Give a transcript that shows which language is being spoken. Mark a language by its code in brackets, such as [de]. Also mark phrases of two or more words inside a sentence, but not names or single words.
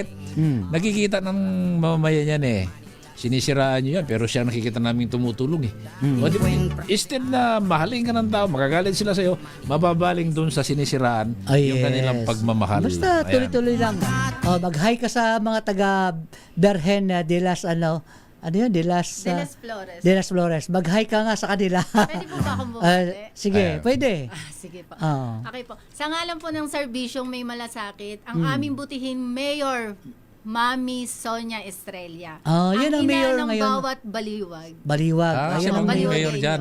[tl] Nakikita ng mamamayan yan sinisiraan nyo yan, pero siya nakikita namin tumutulong instead na mahalin ka ng tao, magagalit sila sa'yo, mababaling dun sa sinisiraan yung kanilang pagmamahal. Basta tuloy-tuloy lang. Mag-hi ka sa mga taga Berhen de las De las Flores. Mag-hi ka nga sa kanila. Pwede po ba akong bumati? Sige, pwede. Sige po. Okay po. Sa ngalan po ng serbisyong may malasakit, ang aming butihin Mayor Mami Sonia Estrella. Yan ang mayor ng ngayon. Bawat Baliwag. Siya ang mayor dyan.